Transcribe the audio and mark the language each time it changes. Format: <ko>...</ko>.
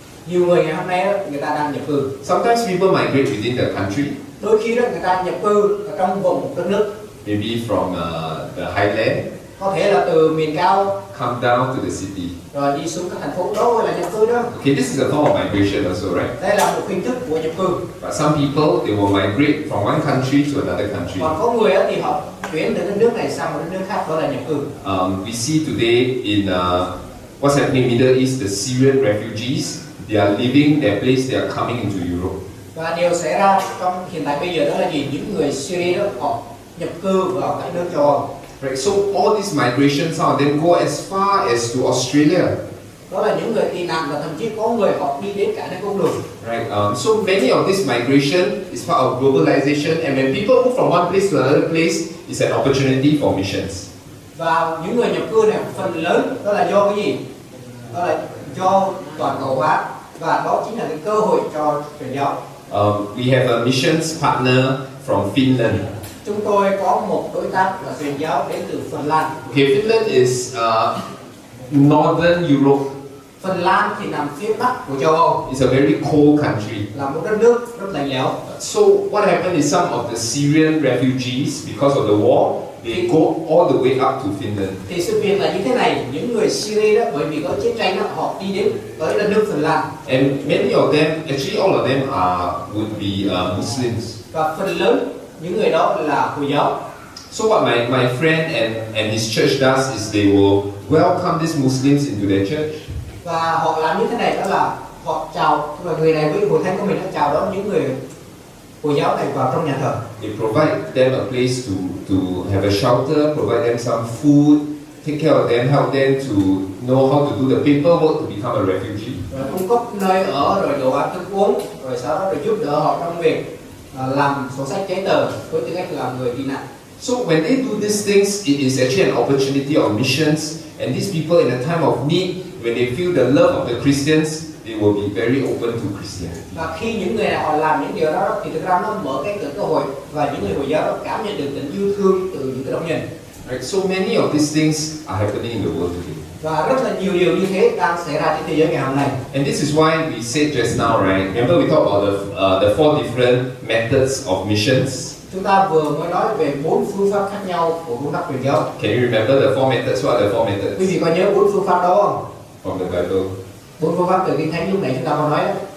<vi>Nhiều người ngày hôm nay đó, người ta đang nhập cư.</vi> <en>Sometimes people migrate within the country,</en> <vi>Đôi khi đó người ta nhập cư ở trong vùng một đất nước.</vi> <en>maybe from the highland,</en> <vi>Có thể là từ miền cao</vi> <en>come down to the city.</en> <vi>rồi đi xuống các thành phố, đó gọi là nhập cư đó.</vi> <en>Okay, this is a form of migration also, right?</en> <vi>Đây là một hình thức của nhập cư.</vi> <en>But some people, they will migrate from one country to another country.</en> <vi>Còn có người á, thì họ chuyển từ đất nước này sang một đất nước khác, đó là nhập cư.</vi> <en>We see today in what's happening in Middle East, the Syrian refugees, they are leaving their place, they are coming into Europe.</en> <vi>Và điều xảy ra trong hiện tại bây giờ đó là gì? Những người Syria đó họ nhập cư vào các nước châu Âu.</vi> <en>Right, so all these migrations now then go as far as to Australia.</en> <vi>Đó là những người tị nạn và thậm chí có người họ đi đến cả nước cũng được.</vi> <en>Right, so many of this migration is part of globalization, and when people move from one place to another place, it's an opportunity for missions.</en> <vi>Và những người nhập cư này phần lớn đó là do cái gì? Đó là do toàn cầu hóa, và đó chính là cái cơ hội cho truyền giáo.</vi> <en>We have a missions partner from Finland.</en> <vi>Chúng tôi có một đối tác là truyền giáo đến từ Phần Lan.</vi> <en>Okay, Finland is northern Europe.</en> <vi>Phần Lan thì nằm phía bắc của châu Âu,</vi> <en>It's a very cold country.</en> <vi>là một đất nước rất lạnh lẽo.</vi> <en>So what happened is some of the Syrian refugees, because of the war, they go all the way up to Finland.</en> <vi>Thì sự việc là như thế này, những người Syria đó bởi vì có chiến tranh đó, họ đi đến tới đất nước Phần Lan.</vi> <en>And many of them, actually all of them would be Muslims.</en> <vi>Và phần lớn những người đó là Hồi giáo.</vi> <en>So what my friend and his church does is they will welcome these Muslims into their church.</en> <vi>Và họ làm như thế này, đó là họ chào, người này với hội thánh của mình đã chào đón những người Hồi giáo này vào trong nhà thờ.</vi> <en>They provide them a place to have a shelter, provide them some food, take care of them, help them to know how to do the paperwork to become a refugee.</en> <vi>Rồi cung cấp nơi ở, rồi đồ ăn thức uống, rồi sau đó rồi giúp đỡ họ trong việc làm sổ sách giấy tờ với tư cách là người tị nạn.</vi> <en>So when they do these things, it is actually an opportunity of missions, and these people in a time of need, when they feel the love of the Christians, they will be very open to Christianity.</en> <vi>Và khi những người này họ làm những điều đó thì thực ra nó mở cái cửa cơ hội, và những người Hồi giáo đó cảm nhận được tình yêu thương từ những cái đồng nhân.</vi> <en>Right? So many of these things are happening in the world today.</en> <vi>Và rất là nhiều điều như thế đang xảy ra trên thế giới ngày hôm nay.</vi> <en>And this is why we said just now, right? Remember we talked about the four different methods of missions.</en> <vi>Chúng ta vừa mới nói về 4 phương pháp khác nhau của công tác truyền giáo.</vi> <en>Can you remember the four methods? What are the four methods?</en> <vi>Quý vị có nhớ 4 phương pháp đó không?</vi> <en>From the Bible.</en> <vi>4 phương pháp từ Kinh Thánh lúc nãy chúng ta có nói đó.</vi>